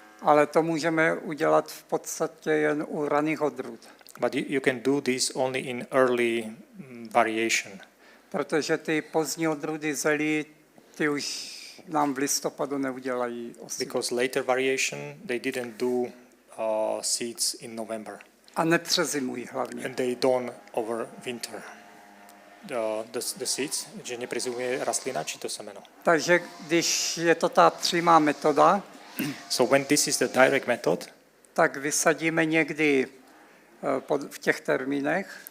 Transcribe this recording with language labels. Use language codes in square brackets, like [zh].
[cs] ale to můžeme udělat v podstatě jen u raných odrůd, [en] But you can do this only in early variation, [cs] protože ty pozdní odrůdy zelí, ty už nám v listopadu neudělají osivo. [en] because later variation they didn't do seeds in November, [cs] A nepřezimují hlavně. [en] and they don't overwinter the seeds, [cs] že nepřezimuje rastlina či to semeno. Takže když je to ta přímá metoda, [en] So when this is the direct method, [cs] tak vysadíme někdy v těch termínech,